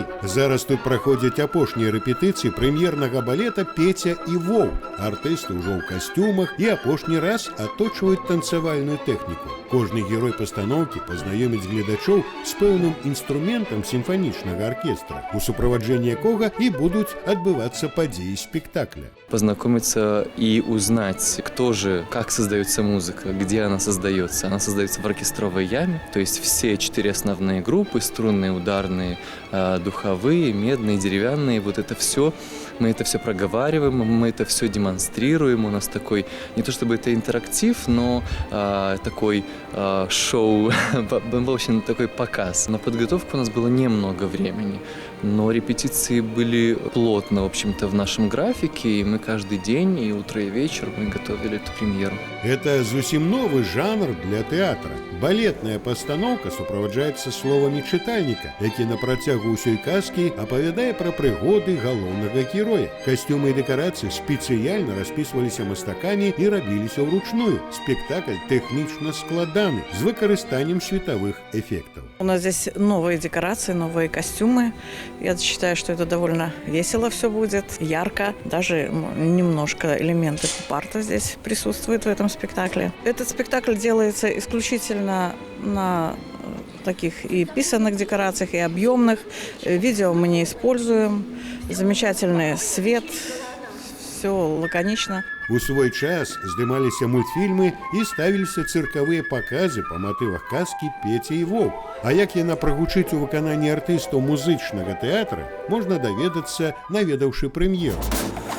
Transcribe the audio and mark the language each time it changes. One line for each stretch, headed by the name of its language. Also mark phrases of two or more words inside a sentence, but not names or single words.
Belarusian: Зараз тут праходзяць апошнія рэпетыцыі прэм'ернага балета «Петя і Воўк». Артысты ўжо ў касцюмах і апошні раз аточваюць танцавальную тэхніку. Кожны герой пастаноўкі пазнаёміць гледачоў з пэўным інструментам сімфанічнага аркестра, у суправаджэнні якога і будуць адбывацца падзеі спектакля.
Russian: Познакомиться и узнать, кто же, как создается музыка, где она создается. Она создается в оркестровой яме, то есть все 4 основные группы, струнные, ударные, духовые, медные, деревянные, вот это все, мы это все проговариваем, мы это все демонстрируем. У нас такой, не то чтобы это интерактив, но такой шоу, в общем, такой показ. На подготовку у нас было немного времени, но репетиции были плотно, в общем-то, в нашем графике, и мы каждый день, и утро, и вечер мы готовили эту премьеру.
Belarusian: Это зусім новый жанр для тэатра. Балетная пастаноўка суправаджаецца словамі чытальніка, які на працягу ўсёй казкі апавядае пра прыгоды галоўнага героя. Касцюмы і дэкарацыі спецыяльна распісваліся мастакамі і рабіліся ўручную. Спектакль тэхнічна складаны, з выкарыстаннем
Russian: световых эффектов. У нас здесь новые декорации, новые костюмы. Я считаю, что это довольно весело все будет, ярко. Даже немножко элементы поп-арта здесь присутствуют в этом спектакле. Этот спектакль делается исключительно на таких и писанных декорациях, и объемных. Видео мы не используем. Замечательный свет. Все лаконично.
Belarusian: У свой час здымаліся мультфільмы і ставіліся цыркавыя паказы па матывах казкі «Петя і Воўк». А як яна прагучыць у выкананні артыстаў музычнага тэатра, можна даведацца, наведаўшы прэм'еру.